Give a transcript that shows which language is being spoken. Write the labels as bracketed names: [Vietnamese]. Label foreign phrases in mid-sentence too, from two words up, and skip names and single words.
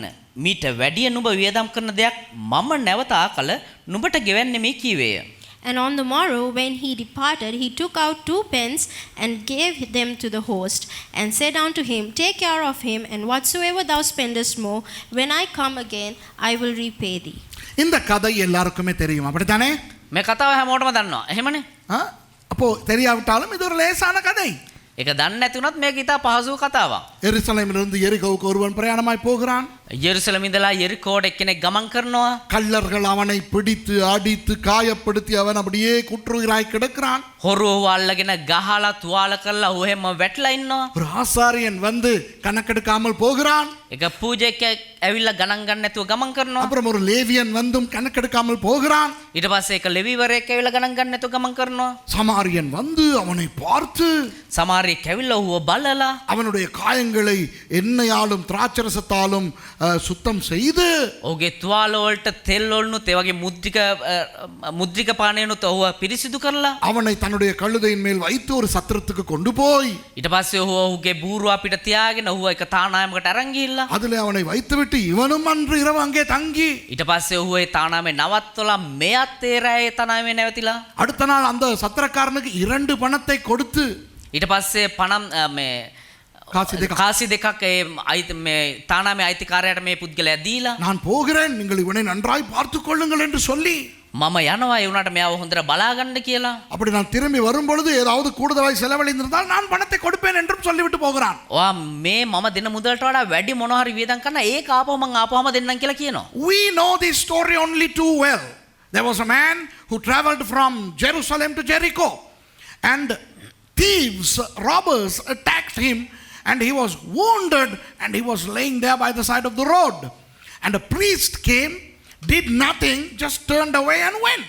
[Sinhala] මීට වැඩිය නුඹ වියදම් කරන දෙයක් මම නැවත ආකල නුඹට ගෙවන්නේ මේ කීවේය. [English] And on the morrow, when he departed, he took out 2 pence and gave them to the host, and said unto him, take care of him, and whatsoever thou spendest more, when I come again, I will repay thee. [Tamil] இந்த கதை எல்லாருக்குமே தெரியும், அப்படித்தானே? [Sinhala] මේ කතාව හැමෝටම දන්නවා. එහෙමනේ? [Tamil] அப்போ தெரியாவிட்டாலும் இது ஒரு லேசான கதை. [Sinhala] ඒක දන්නේ නැති වුණත් මේක ඉතා පහසු කතාවක්. [Tamil] எருசலேமிலிருந்து எரிகோவுக்கு ஒருவன் பிரயாணமாய் போகிறான். [Sinhala] යෙරුසලම ඉඳලා යෙරිකෝට එක්කෙනෙක් ගමන් කරනවා. [Tamil] கள்ளர்கள் அவனை பிடித்து அடித்து காயப்படுத்தி அவன் அப்படியே குற்றுயிராய் கிடக்கிறான். [Sinhala] හොරුව අල්ලගෙන ගහලා තුවාල කරලා ඔහු හැම වැටලා ඉන්නවා. [Tamil] ஒரு ஆசாரியன் வந்து கணக்கெடுக்காமல் போகிறான். [Sinhala] එක පූජකයෙක් ඇවිල්ලා ගණන් ගන්න නැතුව ගමන් කරනවා. [Tamil] அப்புறம் ஒரு லேவியன் வந்தும் கணக்கெடுக்காமல் போகிறான். [Sinhala] ඊට පස්සේ එක ලෙවිවරයෙක් ඇවිල්ලා ගණන් ගන්න නැතුව ගමන් කරනවා. [Tamil] சமாரியன் வந்து அவனை பார்த்து [Sinhala] සමාරියෙක් ඇවිල්ලා ඔහුව බලලා [Tamil] அவனுடைய காயங்களை காயங்களை எண்ணெயாலும் திராட்சரசத்தாலும் சுத்தம் செய்து [Sinhala] ඔහුගේ තුවාල වලට තෙල් වලුනුත් ඒ වගේ මුද්‍රික පානයනුත් ඔහුව පිරිසිදු කරලා [Tamil] அவனை தன்னுடைய கழுதையின் மேல் வைத்து ஒரு சத்திரத்துக்கு கொண்டு போய் [Sinhala] ඊට පස්සේ ඔහුගේ බූරුව අපිට තියාගෙන ඔහුව එක තානායමකට අරන් ගිහිල්ලා [Tamil] அதிலே அவனை வைத்துவிட்டு இவனும் அன்று இரவு அங்கே தங்கி [Sinhala] ඊට පස්සේ ඔහුව ඒ තානාමේ නවත්වලා මෙයත් ඒ රැයේ තානාමේ නැවතිලා [Tamil] அடுத்த நாள் அந்த சத்திரக்காரனுக்கு 2 பணத்தை கொடுத்து [Sinhala] ඊට පස්සේ පණම් මේ කාසි දෙකක් ඒ මේ තානාමේ අයිතිකාරයාට මේ පුද්ගලයා දීලා [Tamil] நான் போகிறேன் நீங்கள் இவனை நன்றாய் பார்த்துக் கொள்ளுங்கள் என்று சொல்லி [Sinhala] මම යනවා ඒ උනාට මෙයාව හොඳට බලාගන්න කියලා [Tamil] அப்படி நான் திரும்பி வரும் பொழுது ஏதாவது கூடுதலாய் செலவழிந்திருந்தால் நான் பணத்தை கொடுப்பேன் என்றும் சொல்லிவிட்டு போகிறான் [Sinhala] ඔයා මේ මම දෙන මුදලට වඩා වැඩි මොනවා හරි වියදම් කරන ඒක ආපහු මං ආපුවම දෙන්නම් කියලා කියනවා. [English] We know this story only too well. There was a man who traveled from Jerusalem to Jericho and thieves, robbers attacked him and he was wounded and he was laying there by the side of the road. And a priest came, did nothing, just turned away and went.